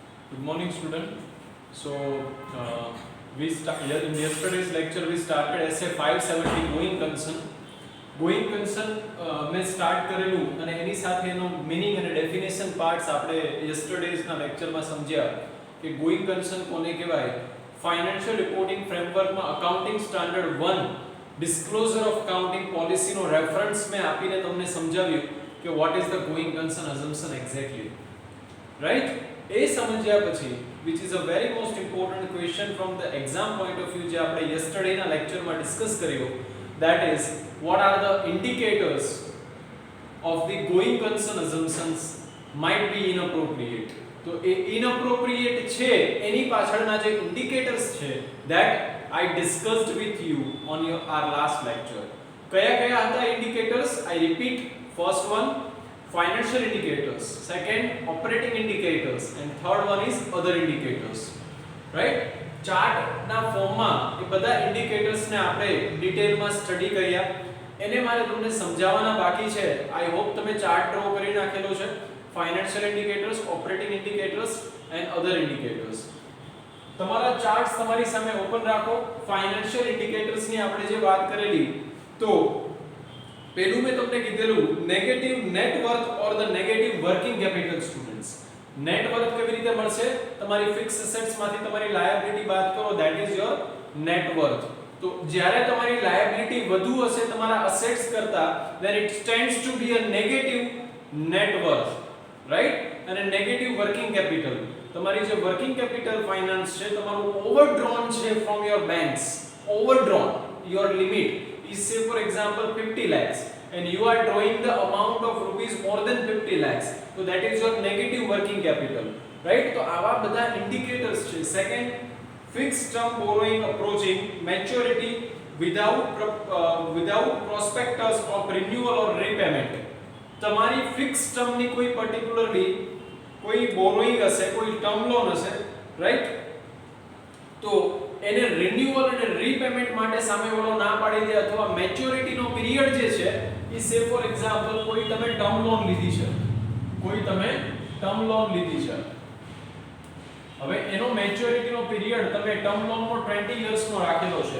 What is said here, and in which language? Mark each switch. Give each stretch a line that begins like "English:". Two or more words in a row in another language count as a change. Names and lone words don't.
English: Good morning, student. So, in yesterday's lecture we started essay 570 going concern. Going concern
Gujarati: મેં સ્ટાર્ટ કરેલું અને એની સાથે એનો મીનિંગ અને
English: definition parts
Gujarati: આપણે યસ્ટરડેઝના લેક્ચરમાં સમજ્યા કે
English: going concern
Gujarati: કોને કહેવાય.
English: financial reporting frameworkમાં accounting standard 1 disclosure of accounting policyનો reference
Gujarati: મેં આપીને તમને સમજાવ્યું કે
English: what is the going concern assumption exactly, right.
Gujarati: એ સમજ્યા પછી
English: which is a very most important question from the exam point of view
Gujarati: જે આપણે યસ્ટરડેના લેક્ચરમાં ડિસ્કસ કર્યો,
English: that is what are the indicators of the going concern assumptions might be inappropriate.
Gujarati: તો એ
English: inappropriate
Gujarati: છે એની પાછળના જે
English: indicators છે that I discussed with you on our last lecture.
Gujarati: કયા કયા હતા indicators?
English: I repeat, first one financial indicators, second operating indicators, and third one is other indicators, right.
Gujarati: ચાર્ટ ના ફોર્મમાં એ બધા ઇન્ડિકેટર્સ ને આપણે ડિટેલમાં સ્ટડી કર્યા. એને મારે તમને સમજાવવાના બાકી છે.
English: I hope
Gujarati: તમે ચાર્ટ ડ્રો કરી નાખેલો છે.
English: financial indicators, operating indicators and other indicators.
Gujarati: તમારા ચાર્ટ્સ તમારી સામે ઓપન રાખો.
English: financial indicators
Gujarati: ની આપણે જે વાત કરેલી, તો પેલું મેં તમને કીધેલું
English: negative net worth or the negative working capital.
Gujarati: સ્ટુડન્ટ્સ,
English: net worth
Gujarati: કેવી રીતે મળશે? તમારી
English: fix assets
Gujarati: માંથી તમારી લાયબિલિટી બાદ કરો,
English: that is your net worth.
Gujarati: તો જ્યારે તમારી લાયબિલિટી વધુ હશે તમારા અસેટ્સ કરતા,
English: then it stands to be a negative net worth, right.
Gujarati: અને
English: negative working capital,
Gujarati: તમારી જે
English: working capital finance
Gujarati: છે તમારું ઓવરડ્રોન છે
English: from your banks. Overdrawn your limit is, say for example 50 lakhs and you are drawing the amount of rupees more than 50 lakhs, so that is your negative working capital, right.
Gujarati: તો આવા બધા indicators છે.
English: Second, fixed term borrowing approaching maturity without prospectus of renewal or repayment.
Gujarati: તમારી
English: fix term
Gujarati: ની કોઈ પર્ટિક્યુલરલી કોઈ બોરોઈંગ હશે, કોઈ
English: term loan
Gujarati: હશે, રાઈટ. તો એને રિન્યુઅલ અને રીપેમેન્ટ માટે સામેવાળો ના પાડી દે, અથવા મેચ્યોરિટીનો પીરિયડ જે છે એ
English: say for example
Gujarati: કોઈ તમે
English: term loan
Gujarati: લીધી છે, હવે એનો મેચ્યોરિટીનો પીરિયડ તમે ટર્મ લોનનો 20 યર્સનો રાખેલો છે.